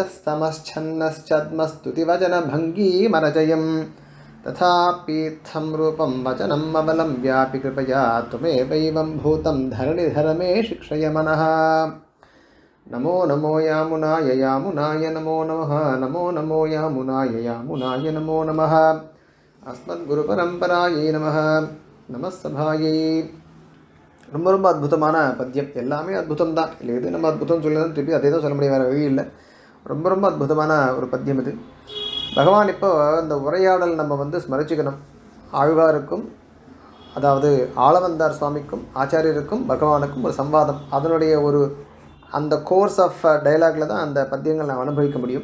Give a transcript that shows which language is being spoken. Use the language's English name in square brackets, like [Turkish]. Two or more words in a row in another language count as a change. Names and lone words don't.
[Sanskrit] रजस्तमश्छन्नश्छद्मस्तुतिवचनभङ्गीमरचयं तथापीत्थं रूपं वचनम् अवलम्ब्यापि कृपया त्वमेवैवं भूतं धरणिधर मे शिक्षय मनः नमो नमो यामुनाय यामुनाय नमो नमः नमो नमो यामुनाय यामुनाय नमो नमः अस्मद्गुरुपरम्परायै नमः नमः सभायै [Tamil] ரொம்ப ரொம்ப அற்புதமான பத்தியம். எல்லாமே அற்புதம் தான். இல்லை எது நம்ம அற்புதம் சொல்லணும் திருப்பி அதே தான் சொல்ல முடியும், வேறு வழி இல்லை. ரொம்ப ரொம்ப அற்புதமான ஒரு பத்தியம் இது. பகவான் இப்போ இந்த உரையாடல் நம்ம ஸ்மரிச்சுக்கணும். ஆழ்வாருக்கும் அதாவது ஆளவந்தார் சுவாமிக்கும் ஆச்சாரியருக்கும் பகவானுக்கும் ஒரு சம்வாதம், அதனுடைய ஒரு அந்த [English] course of dialogue [Tamil] தான் அந்த பத்தியங்கள் நான் அனுபவிக்க முடியும்.